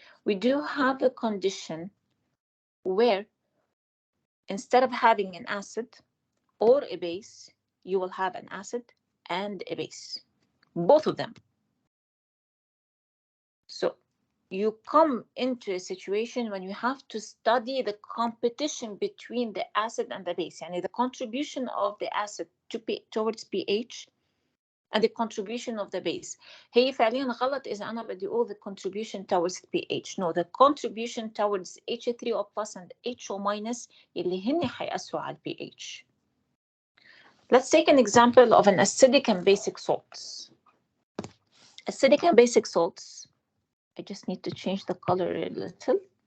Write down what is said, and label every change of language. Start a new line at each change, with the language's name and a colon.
English: We do have a condition where instead of having an acid or a base, you will have an acid and a base, both of them. So you come into a situation when you have to study the competition between the acid and the base, يعني the contribution of the acid towards pH and the contribution of the base.
Arabic: هي فعليا غلط إذا أنا بدي أقول
English: the contribution towards pH. No, the contribution towards H3O plus and HO-
Arabic: اللي هن حيأثروا على
English: pH. Let's take an example of an acidic and basic salts. Acidic and basic salts. I just need to change the color a little.